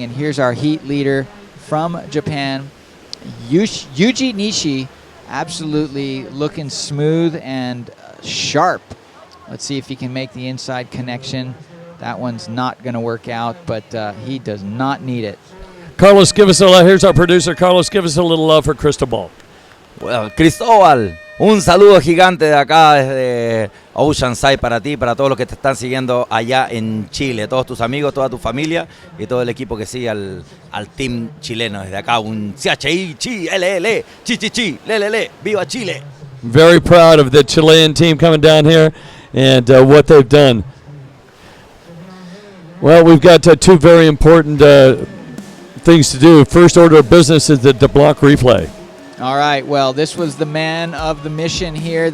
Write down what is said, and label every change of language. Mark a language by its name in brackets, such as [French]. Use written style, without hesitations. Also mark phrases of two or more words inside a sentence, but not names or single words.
[English] And here's our heat leader from Japan, Yuji Nishi, absolutely looking smooth and sharp. Let's see if he can make the inside connection. That one's not going to work out, but he does not need it. Carlos, give us here's our producer. Carlos, give us a little love for Cristobal. Well, Cristobal, [Spanish] Un saludo gigante de acá desde Oceanside para ti, para todos los que te están siguiendo allá en Chile, todos tus amigos, toda tu familia y todo el equipo que sigue al team chileno. Desde acá un CHI, chi, LL, chi, chi, chi, lelele, viva Chile. [English] Very proud of the Chilean team coming down here and what they've done. Well, we've got two very important things to do. First order of business is the DeBlanc replay. All right, well, this was the man of the mission here.